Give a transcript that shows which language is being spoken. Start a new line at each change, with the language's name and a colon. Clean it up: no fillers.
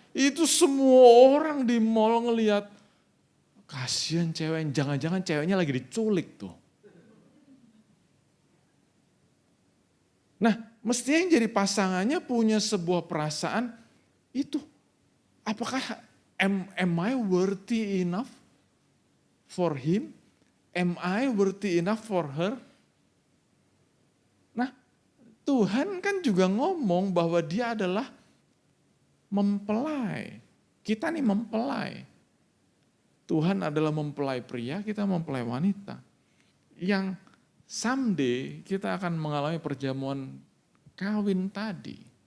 Indonesian: Itu semua orang di mall ngelihat, kasihan cewek, jangan-jangan ceweknya lagi diculik tuh. Nah, mestinya yang jadi pasangannya punya sebuah perasaan itu. Apakah
English: am I worthy enough for him? Am I worthy enough for her?
Indonesian: Nah, Tuhan kan juga ngomong bahwa dia adalah mempelai. Kita nih mempelai. Tuhan adalah mempelai pria, kita mempelai wanita. Yang someday kita akan mengalami perjamuan kawin tadi.